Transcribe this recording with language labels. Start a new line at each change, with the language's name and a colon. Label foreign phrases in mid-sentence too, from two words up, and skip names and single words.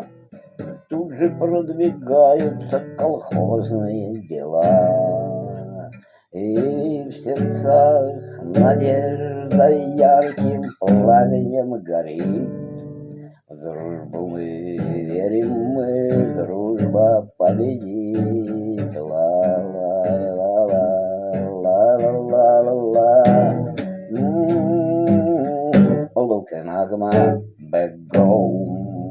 Russian: Тут же продвигаются колхозные дела. И в сердцах надежда ярким пламенем горит. В дружбу мы верим, мы, дружба победит. Ла-ла-ла-ла, ла-ла-ла-ла. Лукенагма,
English: back home.